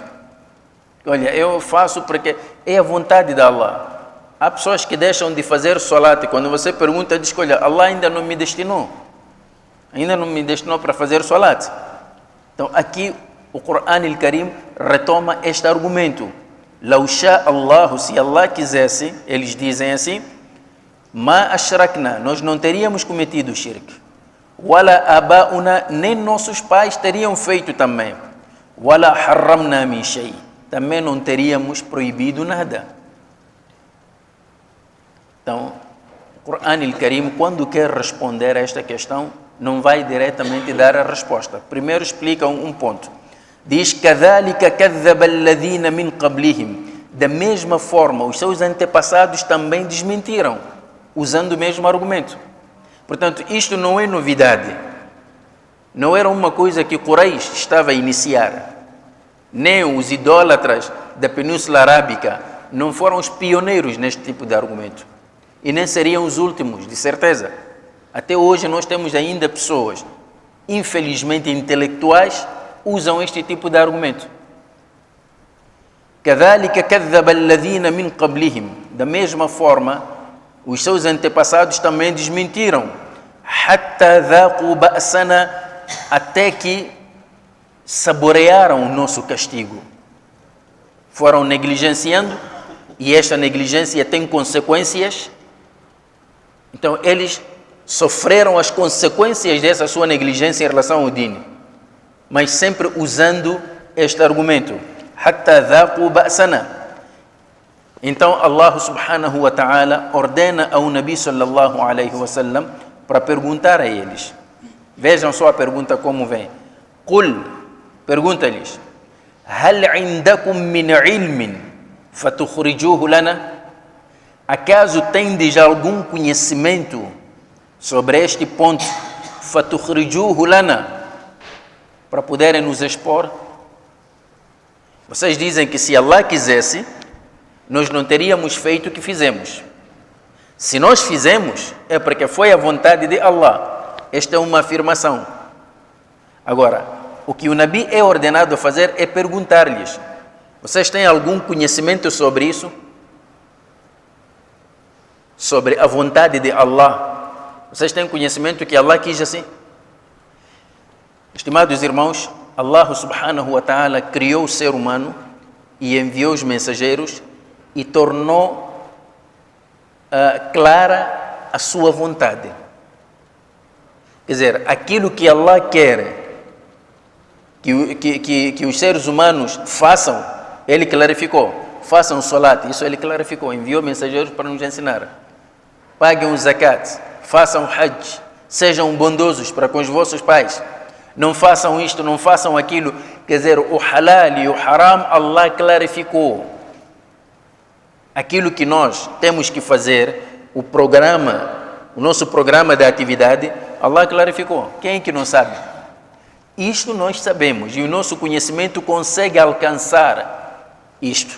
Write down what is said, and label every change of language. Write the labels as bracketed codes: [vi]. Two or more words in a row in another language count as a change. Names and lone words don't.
[pt] Olha, eu faço porque é a vontade de Allah. Há pessoas que deixam de fazer salat, quando você pergunta, diz que olha, Allah ainda não me destinou. Ainda não me destinou para fazer salat. Então, aqui o Coran al-Karim retoma este argumento. [ar] لو شاء الله, [pt] se Allah quisesse, eles dizem assim, [ar] ما أشركنا, [pt] nós não teríamos cometido shirk. [ar] ولا آباؤنا, [pt] nem nossos pais teriam feito também. [ar] ولا حرمنا من شيء, [pt] também não teríamos proibido nada. Então, o Coran al-Karim, quando quer responder a esta questão, não vai diretamente dar a resposta. Primeiro explica um ponto. Diz, [ar] كَذَلِكَ كَذَّبَ الَّذِينَ مِنْ قَبْلِهِمْ. [pt] Da mesma forma, os seus antepassados também desmentiram, usando o mesmo argumento. Portanto, isto não é novidade. Não era uma coisa que Quraysh estava a iniciar. Nem os idólatras da Península Arábica não foram os pioneiros neste tipo de argumento. E nem seriam os últimos, de certeza. Até hoje nós temos ainda pessoas, infelizmente intelectuais, usam este tipo de argumento. [ar] كَذَلِكَ كَذَّبَ الَّذِينَ مِنْ قَبْلِهِمْ. [pt] Da mesma forma, os seus antepassados também desmentiram. [ar] حَتَّى ذَاقُوا بَأْسَنَا, [pt] até que saborearam o nosso castigo. Foram negligenciando, e esta negligência tem consequências. Então, eles sofreram as consequências dessa sua negligência em relação ao dini, mas sempre usando este argumento. [ar] حتى ذاقوا بأسنا. [pt] Então, Allah [ar] سبحانه وتعالى [pt] ordena ao Nabi [ar] صلى الله عليه وسلم [pt] para perguntar a eles. Vejam só a pergunta como vem. Qul, pergunta-lhes, [ar] هل عندكم من علم فتخرجوه لنا? [pt] Acaso tendes algum conhecimento sobre este ponto, [ar] فتخرجوه لنا, [pt] para poderem nos expor? Vocês dizem que se Allah quisesse, nós não teríamos feito o que fizemos. Se nós fizemos, é porque foi a vontade de Allah. Esta é uma afirmação. Agora, o que o Nabi é ordenado a fazer é perguntar-lhes, vocês têm algum conhecimento sobre isso? Sobre a vontade de Allah? Vocês têm conhecimento que Allah quis assim? Estimados irmãos, Allah [ar] سبحانه وتعالى [pt] criou o ser humano e enviou os mensageiros e tornou clara a sua vontade. Quer dizer, aquilo que Allah quer que os seres humanos façam, Ele clarificou. Façam salat, isso Ele clarificou, enviou mensageiros para nos ensinar. Paguem o zakat, façam hajj, sejam bondosos para com os vossos pais. Não façam isto, não façam aquilo. Quer dizer, o halal e o haram, Allah clarificou. Aquilo que nós temos que fazer, o nosso programa de atividade, Allah clarificou. Quem é que não sabe? Isto nós sabemos e o nosso conhecimento consegue alcançar isto.